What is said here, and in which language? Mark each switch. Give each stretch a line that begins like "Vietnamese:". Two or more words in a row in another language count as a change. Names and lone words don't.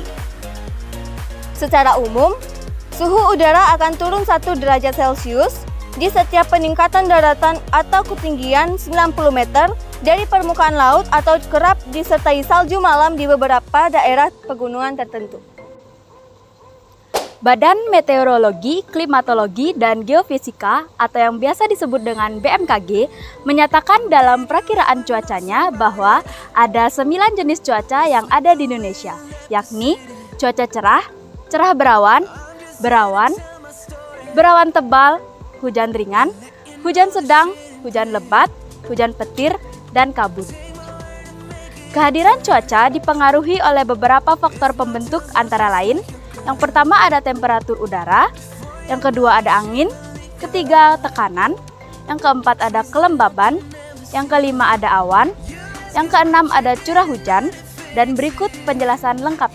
Indonesian: Secara umum, suhu udara akan turun 1 derajat Celcius di setiap peningkatan daratan atau ketinggian 90 meter dari permukaan laut atau kerap disertai salju malam di beberapa daerah pegunungan tertentu. Badan Meteorologi, Klimatologi, dan Geofisika atau yang biasa disebut dengan BMKG menyatakan dalam perakiraan cuacanya bahwa ada 9 jenis cuaca yang ada di Indonesia, yakni cuaca cerah, cerah berawan, berawan, berawan tebal, hujan ringan, hujan sedang, hujan lebat, hujan petir, dan kabut. Kehadiran cuaca dipengaruhi oleh beberapa faktor pembentuk antara lain. Yang pertama ada temperatur udara, yang kedua ada angin, ketiga tekanan, yang keempat ada kelembaban, yang kelima ada awan, yang keenam ada curah hujan, dan berikut penjelasan lengkapnya.